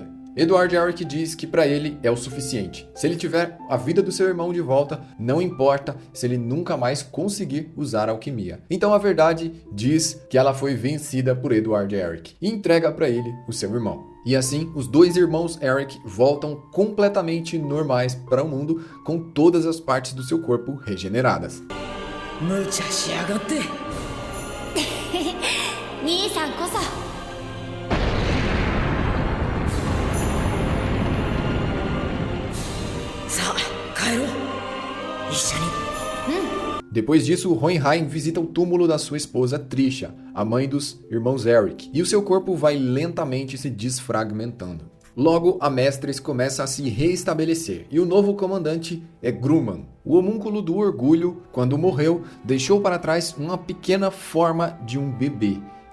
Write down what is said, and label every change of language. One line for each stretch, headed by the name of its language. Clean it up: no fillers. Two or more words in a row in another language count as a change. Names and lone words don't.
Portuguese: Edward Elric diz que para ele é o suficiente. Se ele tiver a vida do seu irmão de volta, não importa se ele nunca mais conseguir usar a alquimia. Então a verdade diz que ela foi vencida por Edward Elric e entrega para ele o seu irmão. E assim, os 2 irmãos Elric voltam completamente normais para o mundo, com todas as partes do seu corpo regeneradas.
Japanese: 無茶しやがって兄さんこそ。さあ帰ろう一緒に。
Portuguese: Depois disso, Hohenheim visita o túmulo da sua esposa Trisha, a mãe dos irmãos Elric, e o seu corpo vai lentamente se desfragmentando. Logo, Amestris começa a se reestabelecer, e o novo comandante é Grumman. O homúnculo do orgulho, quando morreu, deixou para trás uma pequena forma de um bebê.